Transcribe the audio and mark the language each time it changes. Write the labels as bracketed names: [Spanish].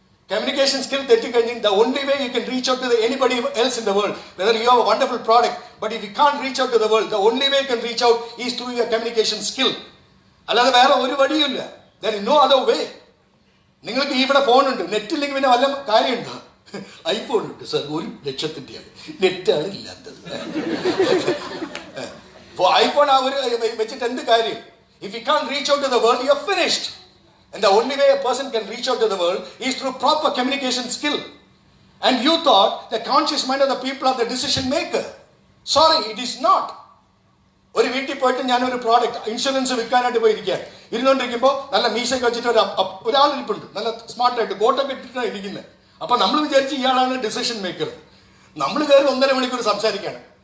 [English] Communication skill [Malayalam] തെറ്റിക്കഴിഞ്ഞാൽ [English] the only way you can reach out to anybody else in the world, whether you have a wonderful product, but if you can't reach out to the world, the only way you can reach out is through your communication skill. [Malayalam] അല്ലാതെ വേറെ ഒരു വഴിയില്ല. [English] There is no other way. [Malayalam] നിങ്ങൾക്ക് ഇവിടെ ഫോണുണ്ട്, net ഇല്ലെങ്കിൽ പിന്നെ വല്ല കാര്യമുണ്ടോ? ഐഫോൺ ഉണ്ട് സർ, 1,00,000-ൻ്റെയാണ്, നെറ്റാണ് ഇല്ലാത്തത്. ഐഫോൺ വെച്ചിട്ട് എന്ത് കാര്യം? [English] If you can't reach out to the world, you are finished. And the only way a person can reach out to the world is through proper communication skill. And you thought the conscious mind of the people are the decision maker. Sorry, it is not. [Malayalam] ഒരു വീട്ടിൽ പോയിട്ട് ഞാനൊരു product insurance വിൽക്കാനായിട്ട് പോയിരിക്കുകയാണ്. ഇരുന്നുകൊണ്ടിരിക്കുമ്പോൾ നല്ല മീശയൊക്കെ വെച്ചിട്ട് ഒരാൾ ഇരിപ്പുണ്ട്, നല്ല സ്മാർട്ടായിട്ട് കോട്ടൊക്കെ ഇട്ടിട്ടാണ് ഇരിക്കുന്നത്. അപ്പൊ നമ്മൾ വിചാരിച്ച് ഇയാളാണ് ഡിസിഷൻ മേക്കർ. നമ്മൾ കയറി 1.5 മണിക്കൂർ സംസാരിക്കുകയാണ്.